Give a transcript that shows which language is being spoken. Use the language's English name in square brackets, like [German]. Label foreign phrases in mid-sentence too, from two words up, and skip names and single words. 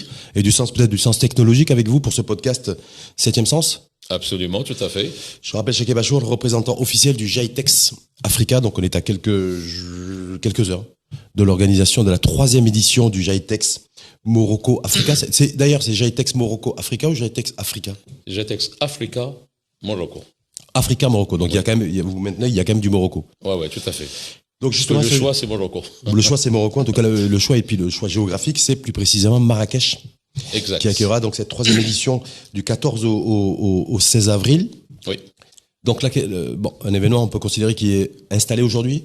[French] Et du sens, peut-être du sens technologique avec vous pour ce podcast 7e Sens ? Absolument, tout à fait. Je rappelle Cheke Bachour, le représentant officiel du GITEX Africa, donc on est à quelques heures de l'organisation de la 3e édition du GITEX Morocco Africa. D'ailleurs, c'est GITEX Morocco Africa ou GITEX Africa ? GITEX Africa Morocco. Africa Morocco, donc il y a quand même du Morocco. Ouais, tout à fait. Donc justement, le choix, c'est Morocco. Le choix, c'est Morocco. En tout cas, le choix et puis le choix géographique, c'est plus précisément Marrakech. Exact. Qui accueillera donc cette 3e édition du 14 au 16 avril. Oui. Donc là, un événement, on peut considérer qui est installé aujourd'hui.